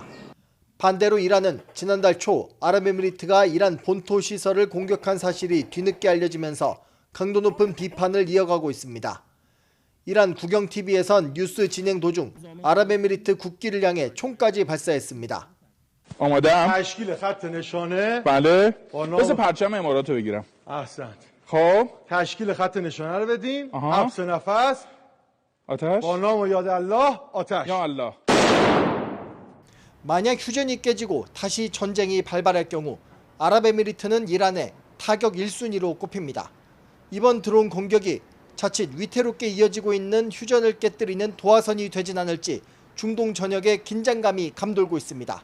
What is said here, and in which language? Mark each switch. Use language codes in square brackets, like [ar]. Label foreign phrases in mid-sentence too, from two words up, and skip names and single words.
[ko] 반대로 이란은 지난달 초 아랍에미리트가 이란 본토 시설을 공격한 사실이 뒤늦게 알려지면서 강도 높은 비판을 이어가고 있습니다. 이란 국영TV에선 뉴스 진행 도중 아랍에미리트 국기를 향해 총까지 발사했습니다. [fa] تشکیل خط نشانه بله بس پرچم امارات رو بگیرم احسنت خب تشکیل خط نشانه رو بدیم حبس نفس آتش با نام و یاد الله آتش یا الله. [ko] 만약 휴전이 깨지고 다시 전쟁이 발발할 경우 아랍에미리트는 이란의 타격 1순위로 꼽힙니다. 이번 드론 공격이 자칫 위태롭게 이어지고 있는 휴전을 깨뜨리는 도화선이 되진 않을지 중동 전역에 긴장감이 감돌고 있습니다.